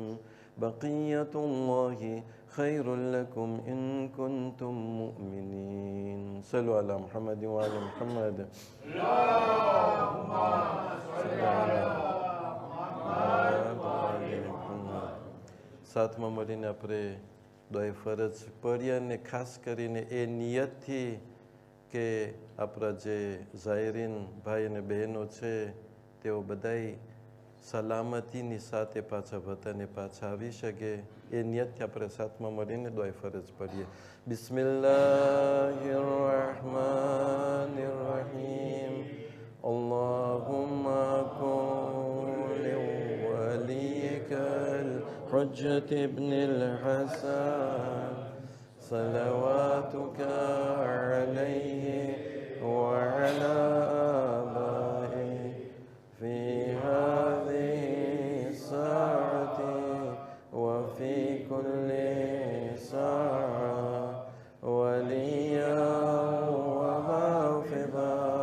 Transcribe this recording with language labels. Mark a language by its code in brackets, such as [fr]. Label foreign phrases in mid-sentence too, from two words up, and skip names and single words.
[ar] بقية الله خير لكم إن كنتم مؤمنين. صلوا على محمد وعلى محمد. اللهم صل على محمد وعلى محمد. [gu] સાતમા મળીને આપણે દોય ફરજ પડીએ અને ખાસ કરીને એ નિયતથી કે આપણા જે ઝાયરીન ભાઈ અને બહેનો છે તેઓ બધાય સલામતીની સાથે પાછા વતને પાછા આવી શકે એ નિયતથી આપણે સાથમાં મળીને દુઆ ફરજ પડીએ. [ar] بسم الله الرحمن الرحيم. اللهم كن لوليك الحجة ابن الحسن صلواتك عليه وعلى آبائه في هذه الساعة وفي كل ساعة وليا وحافظا